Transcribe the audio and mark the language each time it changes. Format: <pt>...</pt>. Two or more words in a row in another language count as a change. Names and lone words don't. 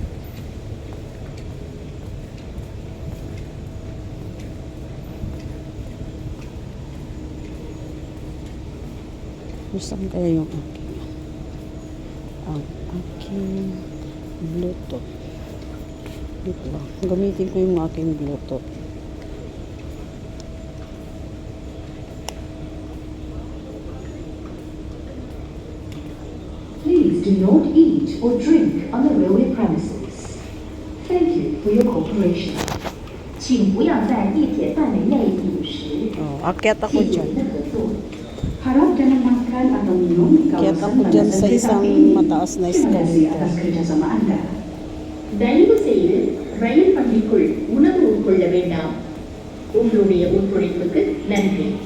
<tl>Saan kaya yung aking Bluetooth? Dito lang. Gamitin ko yung aking Bluetooth.</tl> <en>Please do not eat or drink on the railway premises. Thank you for your cooperation.</en> <zh>请不要在地铁范围内饮食。</zh> <tl>Oh, akyat ako</tl> <zh>谢谢</zh> <tl>dyan.</tl> <zh>您的合作。</zh> <ms>Harap jangan makan atau minum di</ms> <tl>Akyat</tl> <ms>kawasan</ms> <tl>ako dyan sa</tl> <ms>landasan</ms> <tl>isang</tl> <ms>kereta api.</ms> <tl>mataas na</tl> <ms>Terima kasih</ms> <tl>escalator.</tl> <ms>atas kerjasama Anda.</ms> <ta>தயவு செய்து ரயில் பள்ளிக்குள் உணவு உட்கொள்ள வேண்டாம். உங்களுடைய ஒத்துழைப்புக்கு நன்றி.</ta>